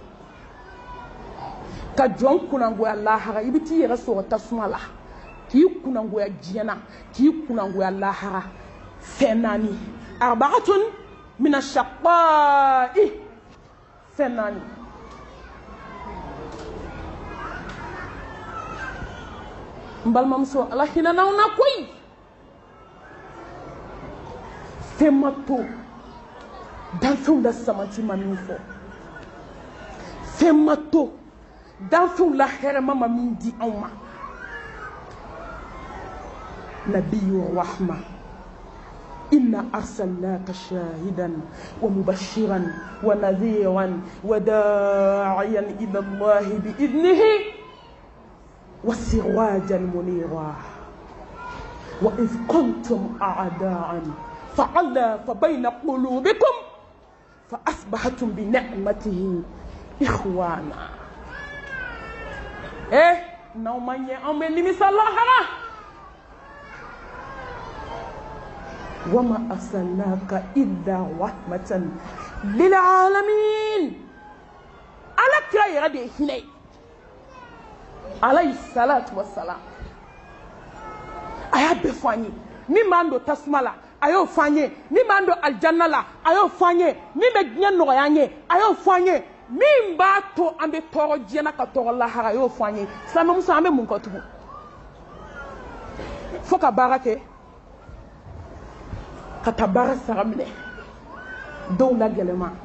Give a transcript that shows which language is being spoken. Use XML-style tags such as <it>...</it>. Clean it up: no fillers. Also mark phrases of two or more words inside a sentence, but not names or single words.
<bm>ka jɔn kunangoya lahara i bɛ t'i yɛrɛ sɔrɔ tasuma la k'i kunangoya diɲɛ na k'i kunangoya lahara fɛn 4</bm> <ar>أربعة من الشقاء</ar> <bm>fɛn 4 n balimamuso ala hinɛ n'aw na koyi fɛn ma to danfɛnw la samanti ma min fɔ fɛn ma to danfɛnw la hɛrɛma ma min di anw ma</bm> <ar>نبي رحمة إنا أرسلناك شاهدا ومبشرا ونذيرا وداعيا إلى الله بإذنه وسراجا منيرا وإذ كنتم أعداء فألف بين قلوبكم فأصبحتم بنعمته إخوانا</ar> <bm>n'aw ma ɲɛ an bɛ nimisa lahara</bm> <ar>وما أرسلناك إلا رحمة للعالمين</ar> <bm>ala kira yɛrɛ de ye hinɛ ye</bm> <ar>عليه الصلاة والسلام</ar> <bm>a y'a bɛɛ fɔ an ye min b'an don tasuma la a y'o fɔ an ye min b'an don aljanna la a y'o fɔ an ye min bɛ diɲɛ nɔgɔya an ye a y'o fɔ an ye min b'a to an bɛ tɔɔrɔ diɲɛ na ka tɔɔrɔ lahara a y'o fɔ an ye silamɛmuso an bɛ mun kɔ tugun fo ka baara kɛ ka taa baara sara minɛ dɔw la gɛlɛma</bm>